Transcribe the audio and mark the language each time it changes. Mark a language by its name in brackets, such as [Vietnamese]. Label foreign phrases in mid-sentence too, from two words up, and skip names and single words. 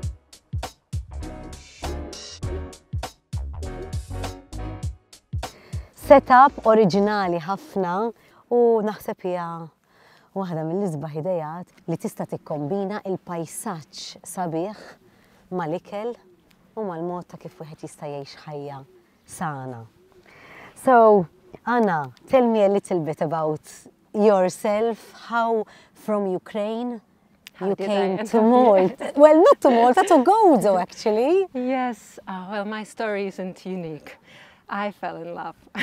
[Maltese] Setup oriġinali ħafna u naħseb hija waħda mill-isbaħ idejat li tista' tikkombina il-pajsaġġ sabiħ mal-ikel u mal-mod ta' kif wieħed jista' jgħix ħajja sana. [English] So, Anna, tell me a little bit about yourself, how from Ukraine you came to Malta. Well, not to Malta, to Gozo actually. Yes, well, my story isn't unique. I fell in love.